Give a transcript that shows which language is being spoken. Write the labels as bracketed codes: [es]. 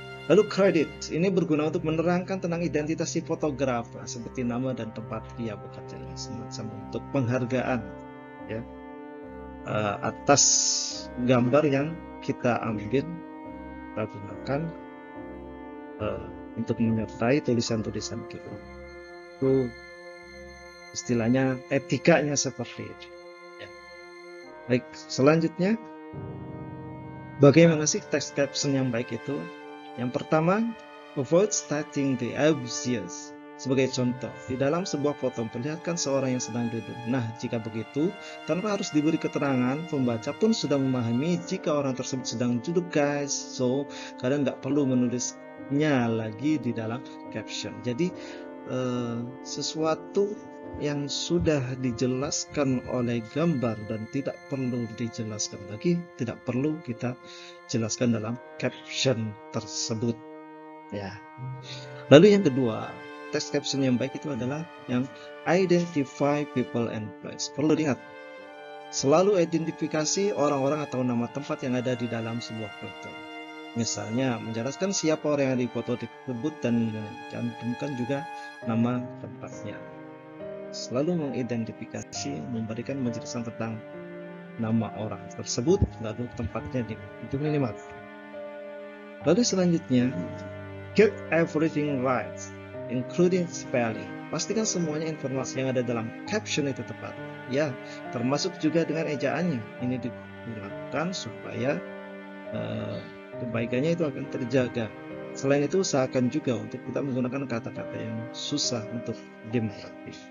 [id] Lalu credit ini berguna untuk menerangkan tentang identitas si fotografer seperti nama dan tempat dia bekerja, semacam untuk penghargaan ya atas gambar yang kita ambil, kita gunakan untuk menyertai tulisan-tulisan kita. Itu istilahnya etikanya seperti itu. Ya. Baik, selanjutnya bagaimana sih text caption yang baik itu? [en] Yang pertama, avoid stating the obvious. [id] Sebagai contoh, di dalam sebuah foto memperlihatkan seorang yang sedang duduk. Nah, jika begitu, tanpa harus diberi keterangan, pembaca pun sudah memahami jika orang tersebut sedang duduk, guys. So, kalian nggak perlu menulisnya lagi di dalam caption. Jadi, sesuatu yang sudah dijelaskan oleh gambar dan tidak perlu dijelaskan lagi, tidak perlu kita jelaskan dalam caption tersebut ya. Lalu yang kedua, text caption yang baik itu adalah yang [en] identify people and place. [id] Perlu diingat, selalu identifikasi orang-orang atau nama tempat yang ada di dalam sebuah foto. Misalnya menjelaskan siapa orang yang di foto tersebut dan cantumkan juga nama tempatnya. Selalu mengidentifikasi, memberikan penjelasan tentang nama orang tersebut, lalu tempatnya itu minimal. [en] Lalu selanjutnya, get everything right, including spelling. [id] Pastikan semuanya informasi yang ada dalam caption itu tepat. Ya, termasuk juga dengan ejaannya. Ini dilakukan supaya kebaikannya itu akan terjaga. Selain itu, usahakan juga untuk kita menggunakan kata-kata yang susah untuk dimengerti.